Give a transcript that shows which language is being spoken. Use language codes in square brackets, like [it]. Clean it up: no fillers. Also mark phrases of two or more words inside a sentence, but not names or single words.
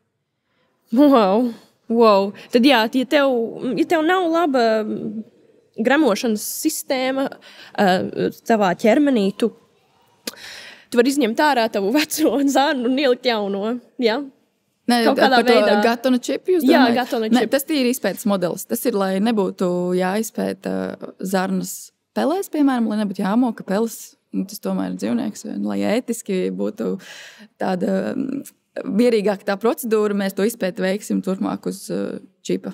[lv] Wow. Tad jā, ja tev nav laba gremošanas sistēma tavā ķermenī, tu vari izņemt ārā tavu veco zarnu un ielikt jauno, jā? Kaut kādā veidā. [en] Gut on a chip [lv] jūs domājat? Jā, [en] gut on a chip. [lv] Tas ir izpētes modelis. Tas ir, lai nebūtu jāizpēta zarnas pelēs, piemēram, lai nebūtu jāmoka peles. Tas tomēr ir dzīvnieks. Lai ētiski būtu tāda mierīgāka tā procedūra, mēs to izpēti veiksim turpmāk uz čipa.